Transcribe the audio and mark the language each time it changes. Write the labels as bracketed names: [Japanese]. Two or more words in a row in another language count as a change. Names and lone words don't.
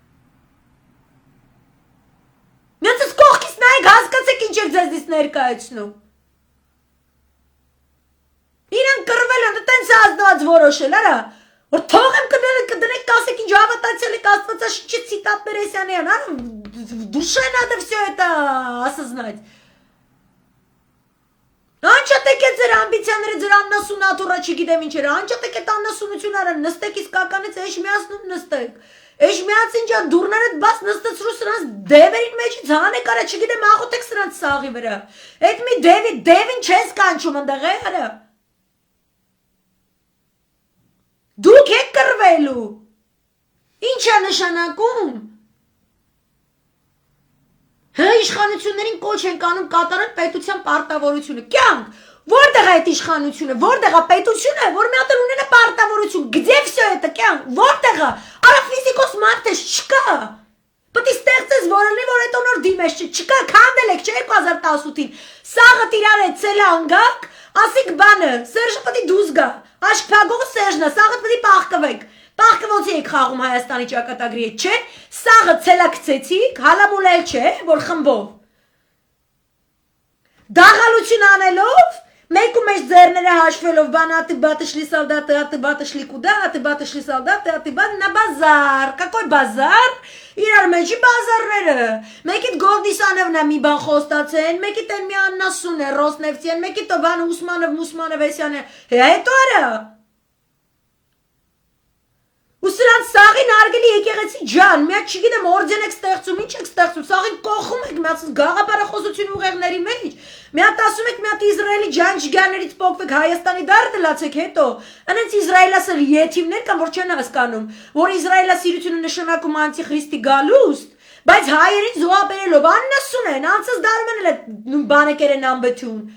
[Armenian] Միացած կողքից նայեք, հասկացեք ինչ եք ձեզնից ներկայացնում։ Իրանք կռվել են, տենց ազնված որոշել, արա, որ թողեմ կդնեք կասեք ինչ հավատացյալ եք Աստվածաշնչի ցիտատներ Էսյանյան, արա, [Russian] душе надо все это осознать։ [Armenian] Անջատեք այդ ձեր ամբիցիաները, ձեր աննասունատուրա չգիտեմ ինչերը, անջատեք այդ աննասունությունները, նստեք իսկականից էշմիածնում նստեք, էշմիածին ջան դուրներդ բաց նստեցրու սրանց դևերին մեջից հանեք արա, չգիտեմ աղոթեք սրանց սաղի վրա, այդ մի դևին չես կանչում ընդեղ է արա, դուք եք կռվելու, ինչ է նշանակում, Հա իշխանություններին կոչ են կանում կատարել պետության պարտավորությունը։ Կյանք, որտեղ է այդ իշխանությունը, որտեղ է պետությունը, որ մի հատ ունենա պարտավորություն, [Russian] где всё это [Armenian] կյանք, որտեղ է։ Արա ֆիզիկոս մարդես չկա։ Պետք է ստեղծես որոնի որ այդ նոր դիմես չկա, քանդել եք 2018-ին։ Սաղը տիրար է ցելանգակ, ասիկ բանը, Սերժը պետք է դուզ գա։ Աշկ փագող Սերժնա, սաղը պետք է պահկվեք։ Պահկը ոնց եք խաղում Հայաստանի ճակատագրի հետ, չէ՞։ Սաղը ցելակցեցիք, հալամուլել չէ, որ խմբով։ Դաղալություն անելով, մեկ ու մեջ ձեռները հաշվելով, բան [Russian] аты баты шли солдаты, аты баты шли куда, аты баты шли солдаты, аты баты на базар։ Какой базар։ [Armenian] Իրար մեջի բազարները։ Մեկիդ Գովդիսանովնա մի բան խոստացեն, մեկիդ են մի Աննասուն է, Ռոսնեֆտյան, մեկիդ բան Ուսմանով Էսյան է։ Հետո արա։ Ու սրանց սաղին արգելի եկեղեցի ջան, մի հատ չգիտեմ օրդեն եք ստեղծում, ինչ եք ստեղծում, սաղին կողում եք, մի հատ գաղափարախոսություն ուղեղների մեջ, մի հատ ասում եք, մի հատ Իսրայելի ջանջիգաներից պոկվեք, Հայաստանի դարձեք հետո, անենց Իսրայելասը եթիմներ կան, որ չեն հասկանում, որ Իսրայելասիրությունը նշանակում անտիխրիստի գալուստ, բայց հայերին զոհաբերելով Աննասուն են, անցած դարում են էլ բանեկեր են անբթուն։